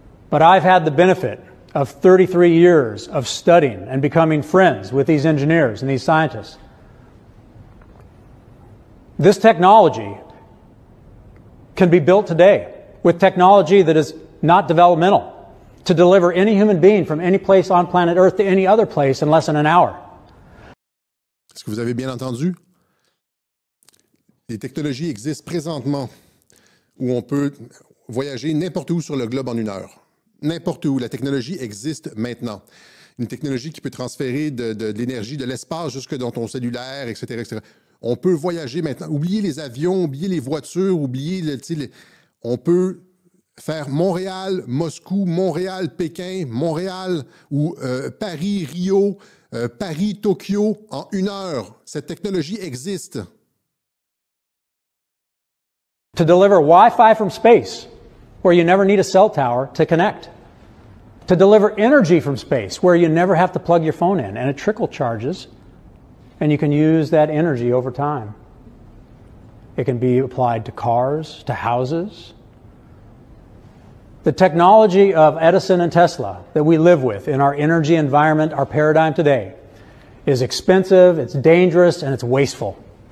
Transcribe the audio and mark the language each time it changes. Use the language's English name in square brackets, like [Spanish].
[English] But I've had the benefit of 33 years of studying and becoming friends with these engineers and these scientists. This technology can be built today with technology that is not developmental to deliver any human being from any place on planet Earth to any other place in less than an hour. [French] Est-ce que vous avez bien entendu? Les technologies existent présentement où on peut voyager n'importe où sur le globe en 1 heure. N'importe où. La technologie existe maintenant. Une technologie qui peut transférer de l'énergie de l'espace jusque dans ton cellulaire, etc., etc. On peut voyager maintenant. Oubliez les avions, oubliez les voitures, on peut faire Montréal, Moscou, Montréal, Pékin, Montréal ou Paris, Rio, Paris, Tokyo en 1 heure. Cette technologie existe. [English] To deliver Wi-Fi from space, where you never need a cell tower to connect. To deliver energy from space, where you never have to plug your phone in, and it trickle charges, and you can use that energy over time. It can be applied to cars, to houses. The technology of Edison and Tesla that we live with in our energy environment, our paradigm today, is expensive, it's dangerous, and it's wasteful.